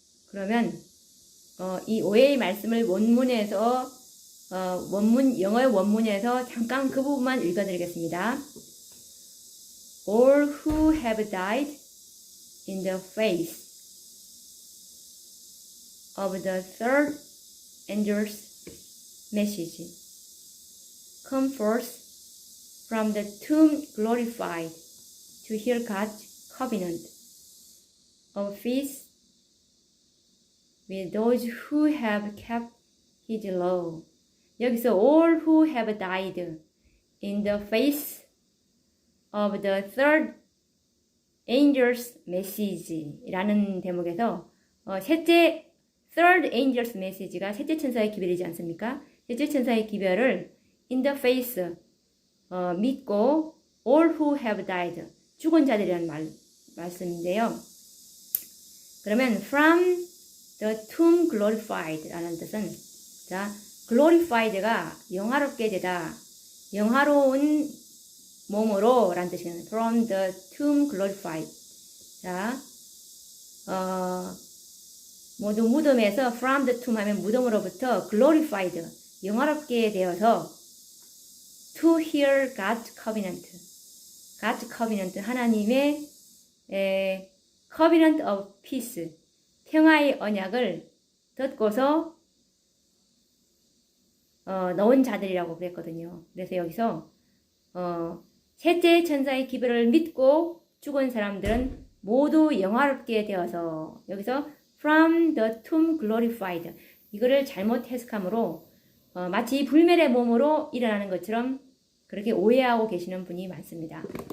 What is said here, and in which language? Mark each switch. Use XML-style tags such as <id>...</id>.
<ko>그러면 이 오해의 말씀을 원문에서 영어의 원문에서 잠깐 그 부분만 읽어드리겠습니다.</ko> <en>All who have died in the face of the third angel's message come forth from the tomb glorified to hear God's covenant of peace with those who have kept his law.</en> <ko>여기서</ko> <en>all who have died in the face of the third angel's message</en> <ko>라는 대목에서 셋째</ko> <en>third angel's message가</en> <ko>셋째 천사의 기별이지 않습니까? 셋째 천사의 기별을</ko> <en>in the face</en> <ko>믿고</ko> <en>all who have died</en> <ko>죽은 자들이라는 말씀인데요. 그러면</ko> <en>from the tomb glorified</en> <ko>라는 뜻은 자, glorified가 영화롭게 되다, 영화로운 몸으로 라는 뜻이에요.</ko> <en>from the tomb glorified.</en> <ko>자, 모두 무덤에서</ko> <en>from the tomb</en> <ko>하면 무덤으로부터</ko> <en>glorified,</en> <ko>영화롭게 되어서</ko> <en>to hear God's covenant. God's covenant,</en> <ko>하나님의</ko> <en>covenant of peace,</en> <ko>평화의 언약을 듣고서 넣은 자들이라고 그랬거든요. 그래서 여기서 셋째 천사의 기별을 믿고 죽은 사람들은 모두 영화롭게 되어서 여기서</ko> <en>from the tomb glorified</en> <ko>이거를 잘못 해석함으로 마치 불멸의 몸으로 일어나는 것처럼 그렇게 오해하고 계시는 분이 많습니다.</ko>